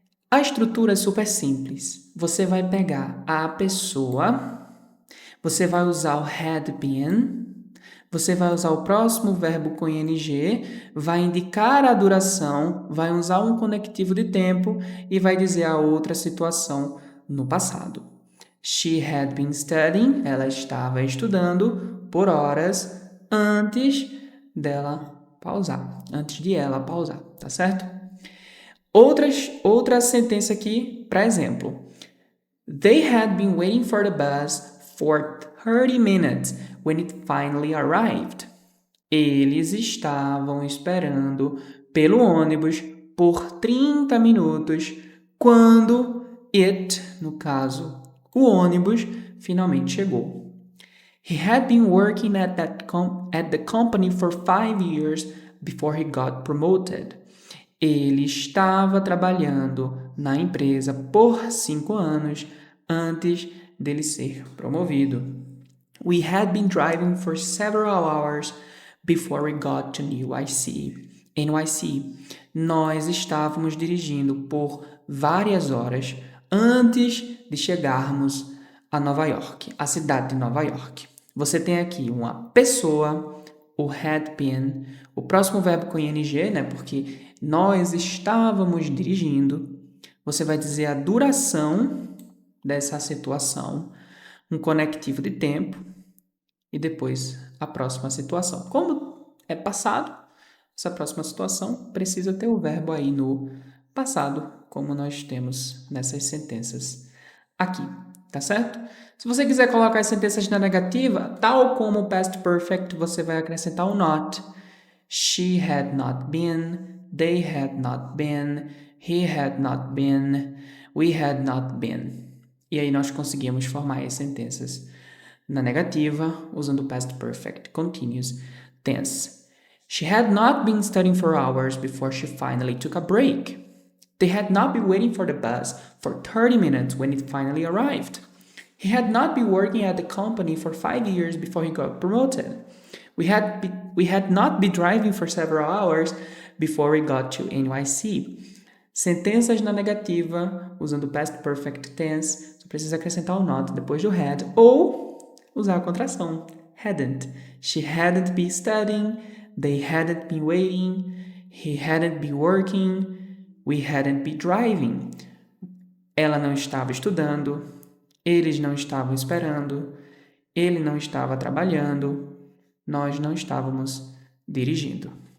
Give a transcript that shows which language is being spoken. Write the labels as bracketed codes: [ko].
[pt] A estrutura é super simples. Você vai pegar a pessoa, você vai usar o had been, você vai usar o próximo verbo com ing, vai indicar a duração, vai usar um conectivo de tempo e vai dizer a outra situação no passado. [en] She had been studying, [pt] ela estava estudando por horas antes dela pausar, antes de ela pausar, tá certo? Outra sentença aqui, para exemplo. [en] They had been waiting for the bus for 30 minutes when it finally arrived. [pt] Eles estavam esperando pelo ônibus por 30 minutos quando no caso, o ônibus finalmente chegou. [en] He had been working at the company for 5 years before he got promoted. [pt] Ele estava trabalhando na empresa por 5 anos antes dele ser promovido. [en] We had been driving for several hours before we got to NYC. [pt] Nós estávamos dirigindo por várias horas antes de chegarmos a Nova York, a cidade de Nova York. Você tem aqui uma pessoa, o had been, o próximo verbo com ing, né? Porque nós estávamos dirigindo. Você vai dizer a duração dessa situação, um conectivo de tempo e depois a próxima situação. Como é passado, essa próxima situação precisa ter o verbo aí no passado, como nós temos nessas sentenças aqui, tá certo? Se você quiser colocar as sentenças na negativa, tal como o past perfect, você vai acrescentar o not. [en] She had not been, they had not been, he had not been, we had not been. [pt] E aí nós conseguimos formar as sentenças na negativa usando o past perfect continuous tense. [en] She had not been studying for hours before she finally took a break. They had not been waiting for the bus for 30 minutes when it finally arrived. He had not been working at the company for 5 years before he got promoted. We had not been driving for several hours before we got to NYC. [pt] Sentenças na negativa, usando o past perfect tense, só precisa acrescentar o not depois do had, ou usar a contração, hadn't. [en] She hadn't been studying, they hadn't been waiting, he hadn't been working, we hadn't been driving. [pt] Ela não estava estudando, eles não estavam esperando, ele não estava trabalhando, nós não estávamos dirigindo.